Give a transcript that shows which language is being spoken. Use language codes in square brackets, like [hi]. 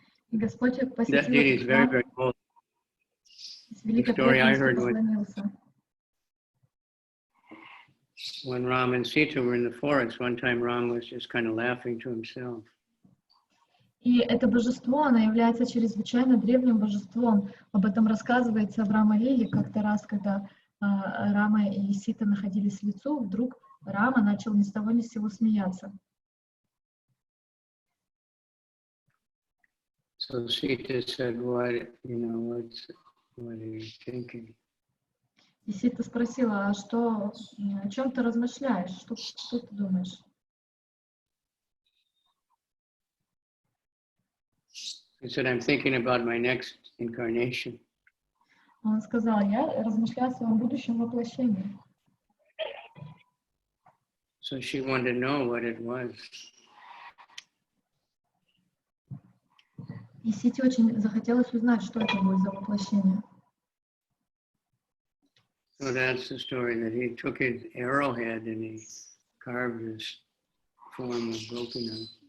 [ru] И Господь посетил этот храм с великой преданностью поклонился. [en] When Ram and Sita were in the forest, one time Ram was just kind of laughing to himself. [ru] И это божество, оно является чрезвычайно древним божеством. Об этом рассказывается в Рама-лиле. Как-то раз, когда Рама и Сита находились в лесу, вдруг Рама начал ни с того ни с сего смеяться. [en] So Sita said, what are you thinking? [ru] И Сита спросила, о чем ты размышляешь, что ты думаешь? [en] He said, I'm thinking about my next incarnation. [ru] Он сказал, я размышляю о своем будущем воплощении. [en] So she wanted to know what it was. [ru] И Сите очень захотелось узнать, что это будет за воплощение. [en] So that's the story, that he took his arrowhead and he carved his form of Gopinath.